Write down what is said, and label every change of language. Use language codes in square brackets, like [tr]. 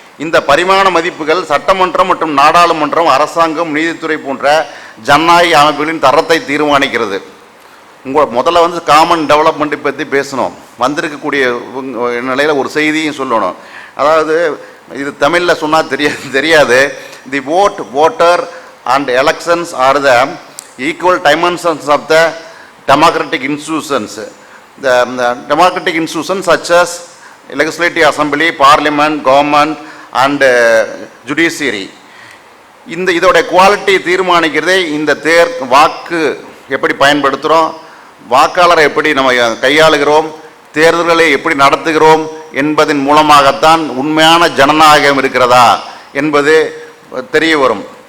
[ta] இந்த பரிமாண மதிப்புகள் சட்டமன்றம் மற்றும் நாடாளுமன்றம், அரசாங்கம், நீதித்துறை போன்ற ஜனநாயக அமைப்புகளின் தரத்தை தீர்மானிக்கிறது. முதல்ல வந்து காமன் டெவலப்மெண்ட்டை பற்றி பேசணும். வந்திருக்கக்கூடிய நிலையில் ஒரு செய்தியும் சொல்லணும். அதாவது இது தமிழில் சொன்னால் தெரியாது. [en] The voter and elections are the equal dimensions of the democratic institutions. The democratic institutions such as legislative assembly, parliament, government and judiciary. [ta] இதோட குவாலிட்டி தீர்மானிக்கிறதே இந்த வாக்கு எப்படி பயன்படுத்துகிறோம், வாக்காளரை எப்படி நம்ம கையாளுகிறோம், தேர்தல்களை எப்படி நடத்துகிறோம் என்பதன் மூலமாகத்தான் உண்மையான ஜனநாயகம் இருக்கிறதா என்பது தெரிய வரும்.